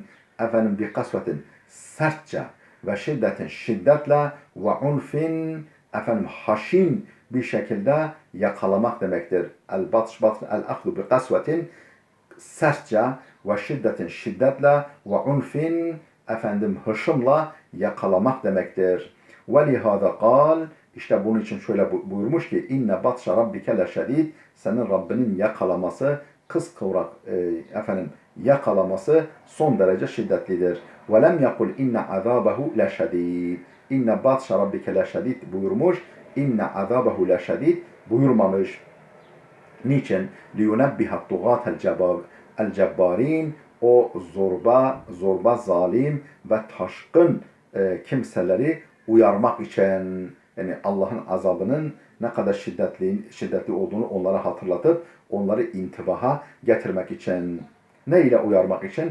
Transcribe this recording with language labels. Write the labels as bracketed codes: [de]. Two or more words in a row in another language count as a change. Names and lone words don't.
[ar] بقسوة, [tr] sertçe, [ar] وشدة, [tr] şiddetle, [ar] وعنف, [tr] haşin bir şekilde yakalamak demektir. [ar] الأخذ بقسوة, [tr] sertçe, [ar] وشدة, [tr] şiddetle, [ar] وعنف, [tr] hışımla yakalamak demektir. [ar] وَلِهَذَا قال, [tr] işte bunun için şöyle buyurmuş ki [ar] إن بطش ربك لشديد, [tr] senin Rabbinin yakalaması, kıskıvrak yakalaması son derece şiddetlidir. [ar] وَلَمْ يَقُلْ إن عذابه لشديد، إن بطش ربك لشديد buyurmuş, إن عذابه لشديد buyurmamış. [tr] Niçin? [ar] لِيُنَبِّهَ الطُّغَاتَ الْجَبَّارِينَ, [tr] o zorba zalim ve taşkın kimseleri uyarmak için, yani Allah'ın azabının ne kadar şiddetli olduğunu onlara hatırlatıp onları intibaha getirmek için. Ne ile uyarmak için?